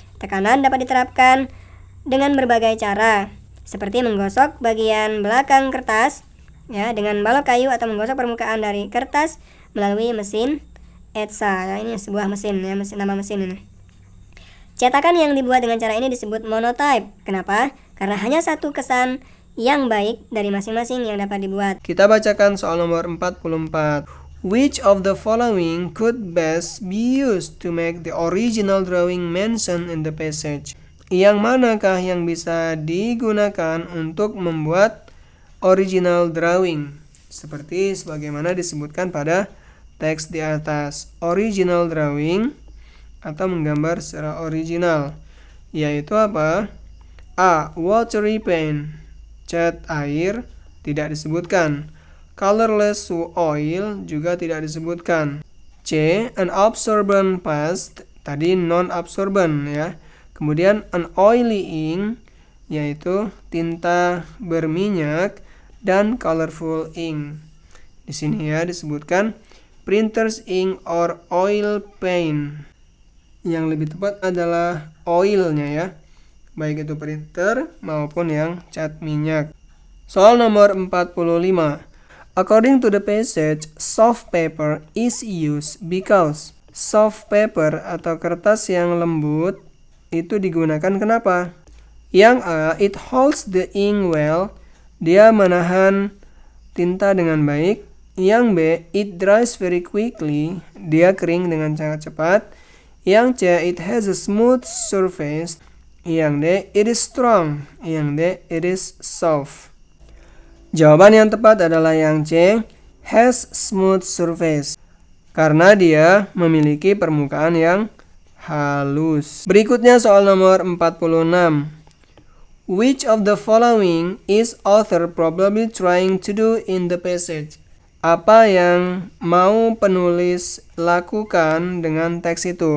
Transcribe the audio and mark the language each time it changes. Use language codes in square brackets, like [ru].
[id] Tekanan dapat diterapkan dengan berbagai cara, seperti menggosok bagian belakang kertas ya dengan balok kayu atau menggosok permukaan dari kertas melalui mesin etsa. Ini sebuah mesin ya, nama mesin ini. Cetakan yang dibuat dengan cara ini disebut monotype. Kenapa? Karena hanya satu kesan yang baik dari masing-masing yang dapat dibuat. Kita bacakan soal nomor 44. [en] Which of the following could best be used to make the original drawing mentioned in the passage? [id] Yang manakah yang bisa digunakan untuk membuat [en] original drawing? [id] Seperti sebagaimana disebutkan pada teks di atas. [en] Original drawing [id] atau menggambar secara original, yaitu apa? A. [en] Watery paint, [id] cat air, tidak disebutkan. [en] Colorless oil [id] juga tidak disebutkan. [en] C. An absorbent paste, [id] tadi [en] non-absorbent ya. [id] Kemudian [en] an oily ink, [id] yaitu tinta berminyak, dan [en] colorful ink. [id] Di sini ya disebutkan [en] printer's ink or oil paint. [id] Yang lebih tepat adalah oilnya ya, baik itu printer maupun yang cat minyak. Soal nomor 45. [en] According to the passage, soft paper is used because. Soft paper [id] atau kertas yang lembut itu digunakan kenapa? Yang A, [en] it holds the ink well, [id] dia menahan tinta dengan baik. Yang B, [en] it dries very quickly, [id] dia kering dengan sangat cepat. Yang C, [en] it has a smooth surface. [id] Yang D, [en] it is strong. Yang D, it is soft. [id] Jawaban yang tepat adalah yang C, [en] has smooth surface, [id] karena dia memiliki permukaan yang halus. Berikutnya soal nomor 46. [en] Which of the following is author probably trying to do in the passage? [id] Apa yang mau penulis lakukan dengan teks itu?